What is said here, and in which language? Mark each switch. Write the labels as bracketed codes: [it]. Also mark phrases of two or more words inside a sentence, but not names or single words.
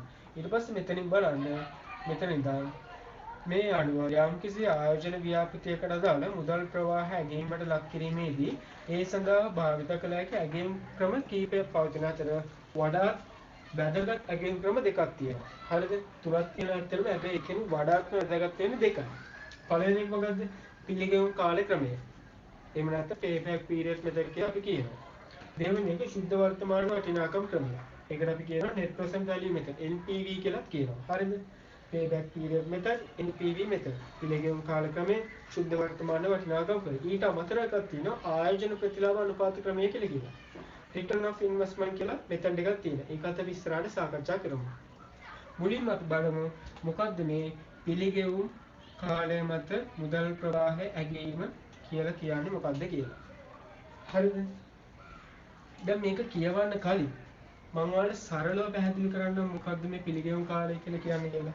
[si] ඊට පස්සේ මෙතනින් බලන්න මෙතන ඉඳන් මේ අනුව යම්කිසි ආයෝජන ව්‍යාපෘතියකට අදාළ මුදල් ප්‍රවාහ ඇගීමට ලක් කිරීමේදී ඒ සඳහා භාවිත කළ හැකි ඇගීම් ක්‍රම කිහිපයක් පවතින අතර වඩාත් වැදගත් ඇගීම් ක්‍රම දෙකක් තියෙනවා. හරිද? තුනක් තියෙනවා ඇත්තටම. හැබැයි එකෙන් වඩාත්ම වැදගත් වෙන්නේ දෙකයි. පළවෙනි එක මොකද්ද? පිළිගැවුම් කාල ක්‍රමය. එහෙම නැත්නම් [en] payback period method [si] කියලා අපි කියනවා. දෙවෙනි එක ශුද්ධ වර්තමාන වටිනාකම් ක්‍රමය. ඒකට අපි කියනවා [en] net present value method NPV [si] කියලා කියනවා. හරිද? [en] payback period method, NPV method. [si] පිළිගෙවුම් කාල ක්‍රමය, ශුද්ධ වර්තමාන වටිනාකම් ක්‍රමය. ඊට අමතරව එකක් තියෙනවා ආයෝජන ප්‍රතිලාභ අනුපාත ක්‍රමය කියලා කියනවා. [en] return of investment [si] කියලා method එකක් තියෙනවා. ඒකත් අපි ඉස්සරහට සාකච්ඡා කරමු. මුලින්ම අපි බලමු මොකද්ද මේ පිළිගෙවුම් කාලය මත මුදල් ප්‍රවාහය ඇගීම කියලා කියන්නේ මොකද්ද කියලා. හරිද? දැන් මේක කියවන්න කලින් මම ඔයාලට සරලව පැහැදිලි කරන්න මොකද්ද මේ පිළිගෙවුම් කාලය කියලා කියන්නේ කියලා.